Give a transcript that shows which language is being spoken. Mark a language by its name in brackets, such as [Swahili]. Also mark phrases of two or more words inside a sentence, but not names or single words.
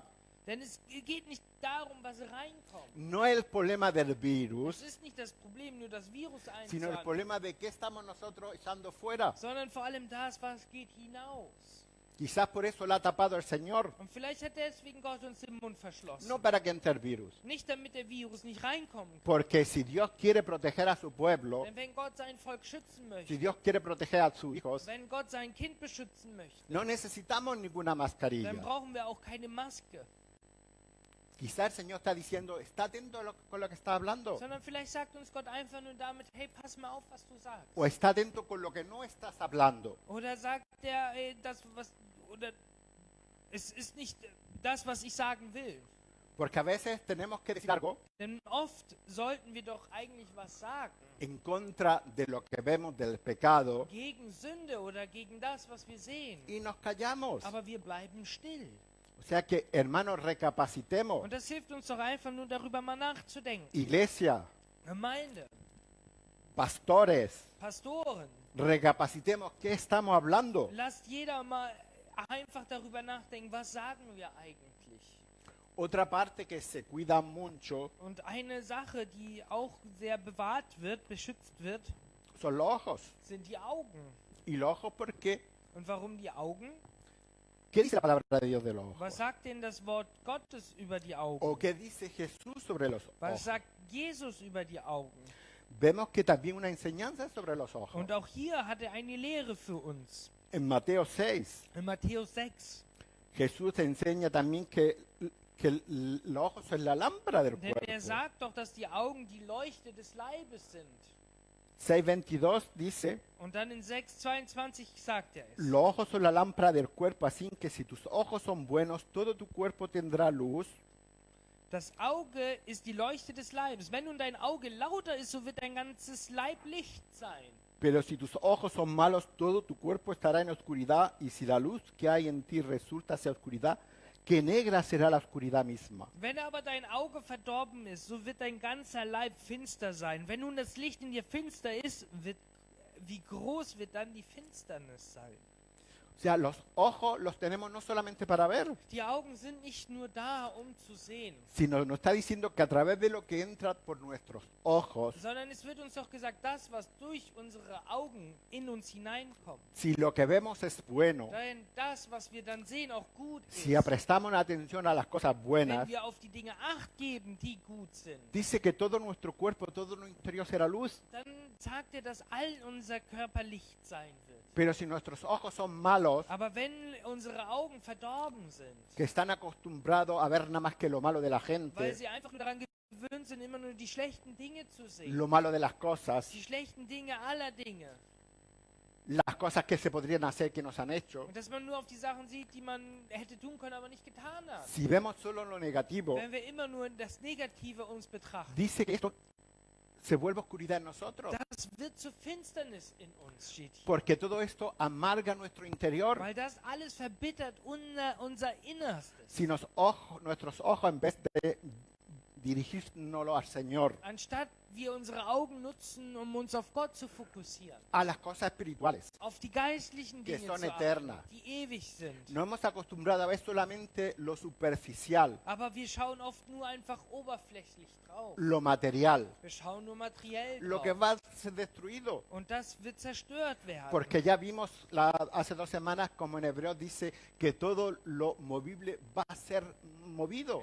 [German] Denn es geht nicht darum, was reinkommt. [Spanish] no es el problema del [German] Es [Spanish] virus, [German] ist nicht das Problem, nur das Virus [Spanish] sino el [German] einzuatmen, [Spanish] problema de qué estamos nosotros echando fuera. [German] sondern vor allem das, was geht hinaus. [Spanish] Quizás por eso la ha tapado el Señor, [German] Und vielleicht hat deswegen Gott uns den Mund verschlossen. [Spanish] no para que entre el virus. [German] Nicht damit der Virus nicht reinkommen kann. [Spanish] Porque si Dios quiere proteger a su pueblo, [German] Denn wenn Gott sein Volk schützen [Spanish] si [German] möchte, [Spanish] Dios quiere proteger a sus hijos, [German] wenn Gott sein Kind beschützen möchte, [Spanish] no necesitamos ninguna [German] dann [Spanish] mascarilla. [German] brauchen wir auch keine Maske. [Spanish] Quizá el Señor está diciendo, está atento con lo que está hablando. [German] Sondern vielleicht sagt uns Gott einfach nur damit, hey, pass mal auf, was du sagst. [Spanish] O está atento con lo que no estás hablando. [German] Oder sagt er, oder es ist nicht das, was ich sagen will. [Spanish] Porque a veces tenemos que decir algo [German] Denn oft sollten wir doch eigentlich was sagen. [Spanish] en contra de lo que vemos del pecado [German] Gegen Sünde oder gegen das, was wir sehen. [Spanish] y nos callamos. [German] Aber wir bleiben still. [Spanish] O sea que, hermanos, recapacitemos. [German] Und das hilft uns doch einfach nur darüber mal nachzudenken. [Spanish] Iglesia, [German] Gemeinde, [Spanish] pastores, [German] Pastoren, [Spanish] recapacitemos qué estamos hablando. [German] lasst jeder mal einfach darüber nachdenken, was sagen wir eigentlich? [Spanish] Otra parte que se cuida mucho [German] Und eine Sache, die auch sehr bewahrt wird, beschützt wird, [Spanish] son los ojos. [German] sind die Augen. [Spanish] ¿Y los ojos por qué? [German] Und warum die Augen? [Spanish] ¿Qué dice la palabra de Dios de los [German] Was [Spanish] ojos? [German] sagt denn das Wort Gottes über die Augen? [Spanish] ¿O qué dice Jesús sobre los [German] Was [Spanish] ojos? [German] sagt Jesus über die Augen? [Spanish] Vemos que también una enseñanza sobre los ojos. [German] Und auch hier hat er eine Lehre für uns. [Spanish] En Mateo 6, [German] In Matthäus 6. [Spanish] Jesús enseña también que los ojos son la lámpara del [German] Denn er [Spanish] cuerpo. [German] sagt doch, dass die Augen die Leuchte des Leibes sind. [Spanish] 6:22 dice, [German] Und dann in 6,22 sagt er es. [Spanish] los ojos son la lámpara del cuerpo, así que si tus ojos son buenos, todo tu cuerpo tendrá luz. [German] Das Auge ist die Leuchte des Leibes. Wenn nun dein Auge lauter ist, so wird dein ganzes Leib Licht sein. [Spanish] Pero si tus ojos son malos, todo tu cuerpo estará en oscuridad, y si la luz que hay en ti resulta ser oscuridad, qué negra será la oscuridad misma. [German] Wenn aber dein Auge verdorben ist, so wird dein ganzer Leib finster sein. Wenn nun das Licht in dir finster ist, wie groß wird dann die Finsternis sein? [Spanish] O sea, los ojos los tenemos no solamente para ver, [German] Die Augen sind nicht nur da, um zu sehen, [Spanish] sino nos está diciendo que a través de lo que entra por nuestros ojos, [German] sondern es wird uns doch gesagt, das, was durch unsere Augen in uns hineinkommt, [Spanish] si lo que vemos es bueno, [German] denn das, was wir dann sehen, auch gut [Spanish] si [German] ist, [Spanish] prestamos atención a las cosas [German] wenn [Spanish] buenas, [German] wir auf die Dinge Acht geben, die gut sind, [Spanish] dice que todo nuestro cuerpo, todo nuestro interior será luz. [German] dann sagt er, dass all unser Körper Licht sein wird. [Spanish] Pero si nuestros ojos son malos, [German] Aber wenn unsere Augen verdorben sind, [Spanish] que están acostumbrados a ver nada más que lo malo de la [German] weil [Spanish] gente, [German] sie einfach nur daran gewöhnt sind, immer nur die schlechten Dinge zu sehen, [Spanish] lo malo de las cosas, [German] die schlechten Dinge aller Dinge, [Spanish] las cosas que se podrían hacer que nos han hecho, [German] und dass man nur auf die Sachen sieht, die man hätte tun können, aber nicht getan hat. [Spanish] si vemos solo lo negativo, [German] Wenn wir immer nur das Negative uns betrachten, [Spanish] dice que esto se vuelve oscuridad en nosotros. [German] das wird zur Finsternis in uns, steht hier. [Spanish] Porque todo esto amarga nuestro interior. [German] Weil das alles verbittert unser Innerstes. [Spanish] Si nuestros ojos, en vez de dirigirnos al Señor, [German] Anstatt wir unsere Augen nutzen, um uns auf Gott zu fokussieren, [Spanish] a las cosas espirituales, [German] auf die geistlichen [Spanish] que [German] Dinge [Spanish] son [German] zu achten, [Spanish] eternas. [German] die ewig sind. [Spanish] nos hemos acostumbrado a ver solamente lo superficial, [German] Aber wir schauen oft nur einfach oberflächlich drauf. [Spanish] lo material, [German] Wir schauen nur materiell [Spanish] lo que [German] drauf. [Spanish] va a ser destruido. [German] Und das wird zerstört werden. [Spanish] Porque ya vimos hace 2 semanas como en Hebreos dice que todo lo movible va a ser movido.